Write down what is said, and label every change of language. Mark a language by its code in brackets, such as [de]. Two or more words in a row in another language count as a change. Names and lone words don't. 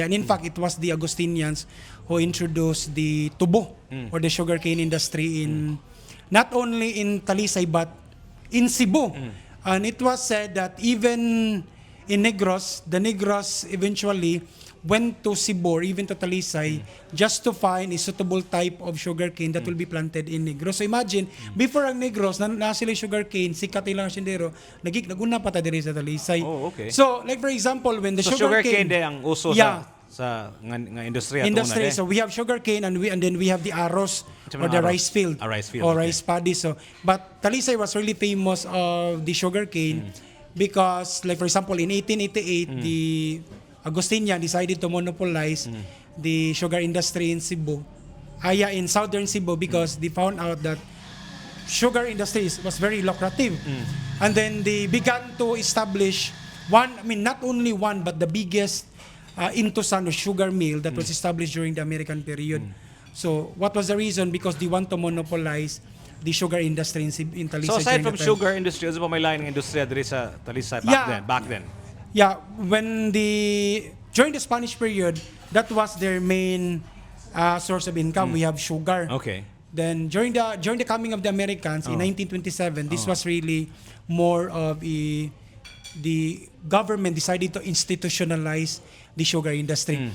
[en] And in fact, it was the Agustinians who introduced the tubo or the sugarcane industry in not only in Talisay but in Cebu. And it was said that even in Negros, the Negros eventually went to Cebu or even to Talisay just to find a suitable type of sugarcane that will be planted in Negros. So imagine, before [ceb] ang Negros, na sila sugarcane, sikat ilang sindero, naguna pa ta diri sa Talisay. [en] Oh, okay. So, like for example, when the [ceb] So sugarcane de ang uso sa nga industriya [en] industry. So we have sugarcane and then we have the arroz or the rice field. Rice field. Or Okay. rice paddy. So, but Talisay was really famous of the sugarcane because, like for example, in 1888, the Agustinian decided to monopolize the sugar industry in Cebu. In southern Cebu because they found out that sugar industry was very lucrative. And then they began to establish not only one, but the biggest Intusan or sugar mill that was established during the American period. So what was the reason? Because they want to monopolize the sugar industry in Talisay. So aside during from that time. sugar industry, [ceb] ano pa may lain ng industriya diri sa Talisay [en] back then? Yeah, during the Spanish period, that was their main source of income. We have sugar. Okay. Then during the coming of the Americans in 1927, this was really more of the government decided to institutionalize the sugar industry.